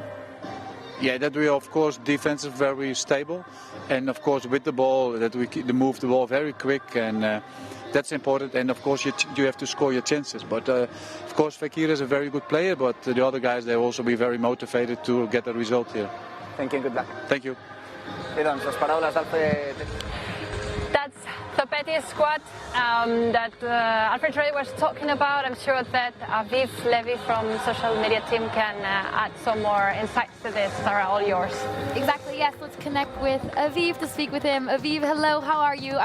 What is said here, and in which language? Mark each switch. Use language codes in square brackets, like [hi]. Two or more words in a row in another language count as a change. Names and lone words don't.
[en] Yeah, that we of course defense is very stable, and of course with the ball that we move the ball very quick, and that's important. And of course you have to score your chances. But of course Fekir is a very good player, but the other guys they also be very motivated to get a result here. Thank you and good luck. Thank you. [ca] Bé, doncs, les paraules d'Alfred. [en] That's the Betis squad that Alfred Schreuder was talking about. I'm sure that Aviv Levy from social media team can add some more insights to this. Sarah, all yours. Exactly, yes. Let's connect with Aviv to speak with him. Aviv, hello, how are you?